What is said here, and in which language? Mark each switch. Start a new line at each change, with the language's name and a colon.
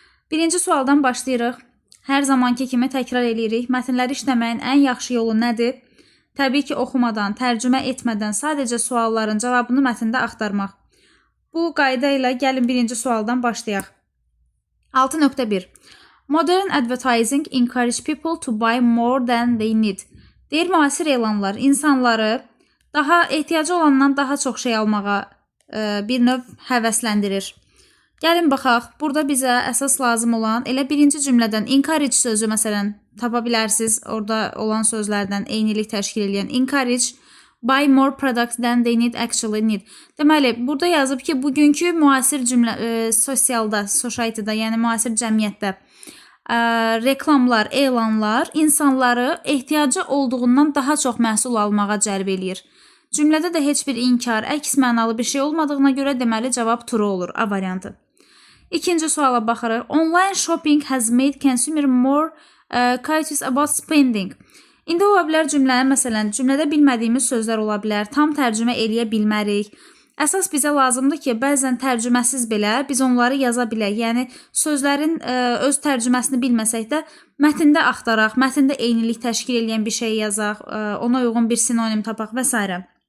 Azerbaijani: Birinci sualdan başlayırıq. Hər zamanki kimi təkrar edirik. Mətnləri işləməyin ən yaxşı yolu nədir? Təbii ki, oxumadan, tərcümə etmədən sadəcə sualların cavabını mətndə axtarmaq. Bu qayda ilə gəlin birinci sualdan başlayaq. 6.1.
English: Modern advertising encourage people to buy more than they need.
Azerbaijani: Deyir, müasir elanlar insanları daha ehtiyacı olandan daha çox şey almağa bir növ həvəsləndirir. Gəlin baxaq, burada bizə əsas lazım olan elə birinci cümlədən encourage sözü məsələn tapa bilərsiniz. Orada olan sözlərdən eynilik təşkil edən
English: encourage, buy more products than they need actually need.
Azerbaijani: Deməli, burada yazıb ki, bugünkü müasir cümlə sosialda, society'da, yəni müasir cəmiyyətdə reklamlar, elanlar insanları ehtiyacı olduğundan daha çox məhsul almağa cəlb eləyir. Cümlədə də heç bir inkar, əks mənalı bir şey olmadığına görə deməli cavab true olur, A variantı. İkinci suala baxırıq.
English: Online shopping has made consumer more cautious about spending.
Azerbaijani: İndi ola bilər cümlədə bilmədiyimiz sözlər ola bilər, tam tərcümə eləyə bilmərik. Əsas bizə lazımdır ki, bəzən tərcüməsiz belə biz onları yaza bilək. Yəni, sözlərin öz tərcüməsini bilməsək də mətndə axtaraq, mətndə eynilik təşkil edən bir şey yazaq, ona uyğun bir sinonim tapaq və s.